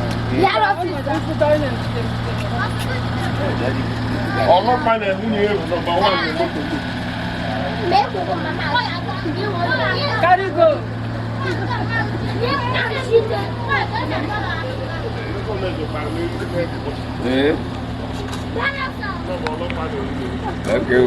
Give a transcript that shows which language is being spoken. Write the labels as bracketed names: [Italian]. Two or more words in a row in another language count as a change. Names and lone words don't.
[Yoruba] ọlọ́pàá náà mú ní èrò nọ́mbà 1 ní mọ́tò tó. [Nigerian Pidgin] Carry go. Okay.